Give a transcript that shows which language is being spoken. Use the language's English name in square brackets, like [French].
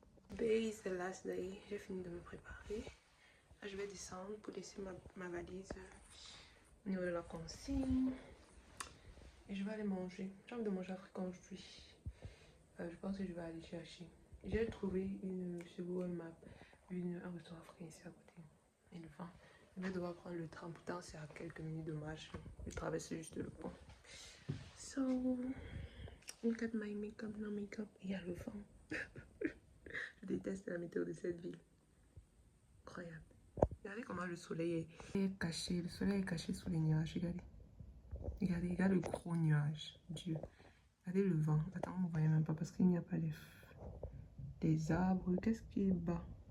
[English] Today is the last day. [French] J'ai fini de me préparer. Là, je vais descendre pour laisser ma valise au niveau de la consigne. Et je vais aller manger. J'ai envie de manger africain aujourd'hui. Je pense que je vais aller chercher. J'ai trouvé sur Google Maps un restaurant africain ici à côté. Et le vent. Je vais devoir prendre le tram. Pourtant, c'est à quelques minutes de marche. Je traverse juste le pont. [English] So, look at my makeup, no makeup. [French] Il y a le vent. Je déteste la météo de cette ville. Incroyable. Regardez comment le soleil est caché. Le soleil est caché sous les nuages. Regardez. Regardez, regarde le gros nuage. Dieu. Regardez le vent. Attends, on ne voyait même pas parce qu'il n'y a pas des arbres. Qu'est-ce qui est bas?